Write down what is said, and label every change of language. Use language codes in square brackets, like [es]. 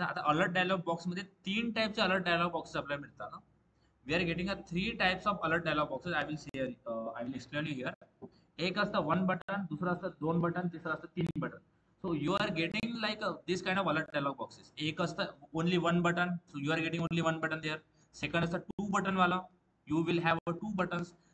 [mr] आता alert dialogue box मध्ये 3 टाइपचे अलर्ट डायलॉग बॉक्सेस आपल्याला मिळतात ना. [en] We are getting 3 types of alert dialog boxes. I will explain you here. [mr] एक असतं 1 बटन, दुसरं असतं 2 बटन, तिसरं असतं 3 button. [en] So you are getting like this kind of alert dialog boxes. [mr] एक असतं [en] only 1 button, so you are getting only 1 button there. Second [mr] असतं [en] 2 button वाला, you will have 2 buttons.